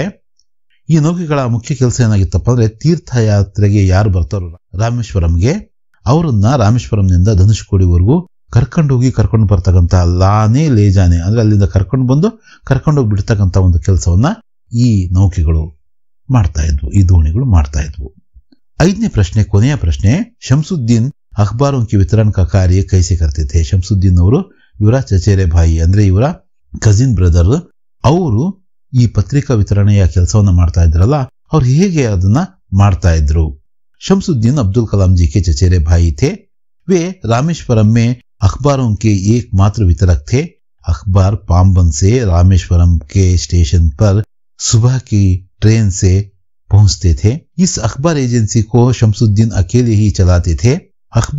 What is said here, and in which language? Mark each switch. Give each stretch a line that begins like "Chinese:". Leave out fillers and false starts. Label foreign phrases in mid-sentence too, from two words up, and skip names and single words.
Kannada: ಈ ನೌಕೆಗಳ ಮುಖ್ಯ ಕೆಲಸ ಏನಾಗಿತ್ತಪ್ಪ ಅಂದ್ರೆ, ತೀರ್ಥಯಾತ್ರೆಗೆ ಯಾರು ಬರ್ತಾರೋ ರಾಮೇಶ್ವರಂಗೆ, ಅವರನ್ನ ರಾಮೇಶ್ವರಂನಿಂದ ಧನುಷ್ಕೋಡಿವರೆಗೂ ಕರ್ಕೊಂಡು ಬರ್ತಕ್ಕಂಥ ಲಾನೆ ಲೇಜಾನೆ ಅಂದ್ರೆ ಅಲ್ಲಿಂದ ಕರ್ಕೊಂಡು ಬಂದು ಕರ್ಕೊಂಡೋಗಿ ಬಿಡ್ತಕ್ಕಂಥ ಒಂದು ಕೆಲಸವನ್ನ ಈ ನೌಕೆಗಳು ಮಾಡ್ತಾ ಇದ್ವು, ಈ ದೋಣಿಗಳು ಮಾಡ್ತಾ ಇದ್ವು. 5ನೇ ಪ್ರಶ್ನೆ, ಕೊನೆಯ ಪ್ರಶ್ನೆ,
Hindi: ಶಂಸುದ್ದೀನ್ ಅಖಬಾರೋं की वितरण का कार्य कैसे करते थे?
Kannada: ಶಂಸುದ್ದೀನ್ ಅವರು ಇವರ
Hindi: चचेरे भाई
Kannada: ಅಂದ್ರೆ ಇವರ
English: cousin brother,
Kannada: ಅವರು ಈ ಪತ್ರಿಕಾ ವಿತರಣೆಯ ಕೆಲಸವನ್ನ ಮಾಡ್ತಾ ಇದ್ರಲ್ಲ, ಅವ್ರು ಹೇಗೆ ಅದನ್ನ ಮಾಡ್ತಾ ಇದ್ರು?
Hindi: शमसुद्दीन अब्दुल कलाम जी के चचेरे भाई थे। वे रामेश्वरम में अखबारों के एकमात्र वितरक थे। अखबार पाम्बन से रामेश्वरम के स्टेशन पर सुबह की ट्रेन से पहुंचते थे। इस अखबार एजेंसी को शमसुद्दीन अकेले ही चलाते थे।